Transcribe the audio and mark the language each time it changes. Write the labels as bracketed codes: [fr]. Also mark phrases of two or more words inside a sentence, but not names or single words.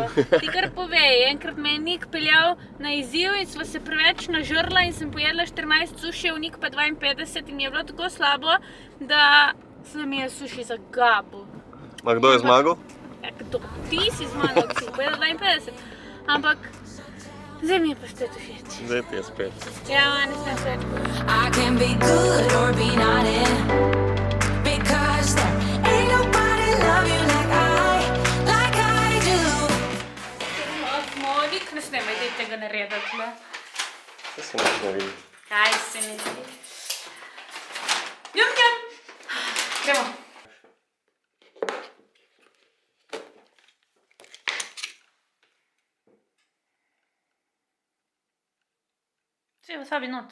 [sl] Ti kar povej, enkrat me je Nik peljal na izziv in sva se preveč nažrla in sem pojedla 14 sušijev, Nik pa 52 in mi je bilo tako slabo, da se mi je suši zagabil. Ma kdo je zmagal? Ja, kdo? Ti si zmagal, ki si pojedla 52. Ampak zdaj mi je pa spet všeč. Zdaj ti je spet. Ja, meni sem všeč. [en] I can be good or be not in, because there ain't nobody love you like I do. [sl] Smo, Nik, ne snemaj, daj tega narediti. Saj se nič ne vidi. Kaj se ne vidi? Njam. Gremo. Vse je wasabi not.